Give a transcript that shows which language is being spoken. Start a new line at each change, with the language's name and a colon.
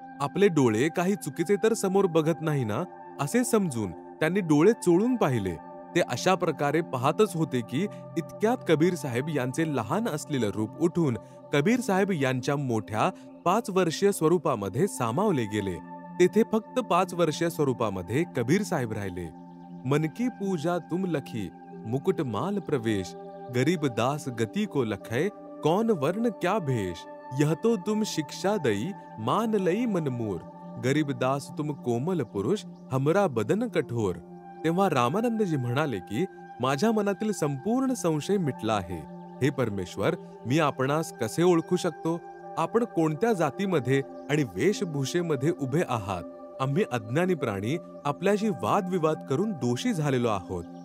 Marathi: आपले डोळे काही चुकीचे तर समोर बघत नाही ना, असे समजून त्यांनी डोळे चोळून पाहिले. ते अशा प्रकारे पाहतच होते की इतक्यात कबीर साहेब यांचे लहान असलेलं रूप उठून कबीर साहेब यांच्या मोठ्या 5 वर्षीय स्वरूपामध्ये सामावले गेले. तेथे फक्त 5 वर्षीय स्वरूपामध्ये कबीर साहेब राहिले.
Hindi: मन की पूजा तुम लखी, मुकुट माल प्रवेश, गरीब दास गति को लखै, कौन वर्ण क्या भेष. यह तो तुम शिक्षा दई, मान लई मन मोर, गरीब दास तुम कोमल पुरुष, हमरा बदन कठोर.
Marathi: तेव्हा रामानंदजी म्हणाले की, माझ्या मनातील संपूर्ण संशय मिटला आहे. हे परमेश्वर, मी आपणास कसे ओळखू शकतो? आपण कोणत्या जातीमध्ये आणि वेशभूषेमध्ये उभे आहात? आम्ही अज्ञानी प्राणी आपल्याशी वादविवाद करून दोषी झालेलो आहोत.